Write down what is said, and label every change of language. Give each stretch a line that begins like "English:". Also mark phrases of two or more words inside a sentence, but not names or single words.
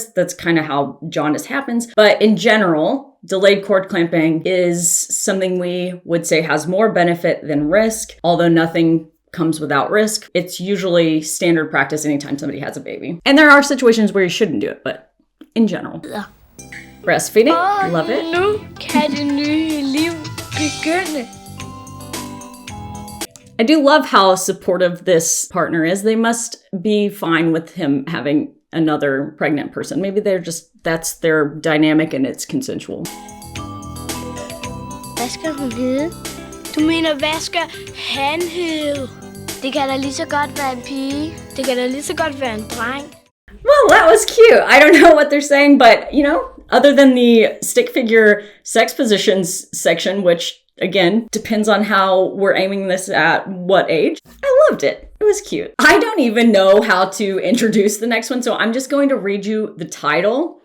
English: That's kind of how jaundice happens. But in general, delayed cord clamping is something we would say has more benefit than risk, although nothing comes without risk. It's usually standard practice anytime somebody has a baby. And there are situations where you shouldn't do it, but in general. Breastfeeding, love it.
Danish: Nu kan det nye liv begynde.
English: I do love how supportive this partner is. They must be fine with him having another pregnant person. Maybe that's their dynamic and it's consensual.
Danish: Hvad skal hun hedde? Du mener, hvad skal han hedde? Det kan da lige så godt være en pige. Det kan da lige så godt være en dreng.
English: Well, that was cute. I don't know what they're saying, but, other than the stick figure sex positions section, which, again, depends on how we're aiming this at what age, I loved it. It was cute. I don't even know how to introduce the next one, so I'm just going to read you the title.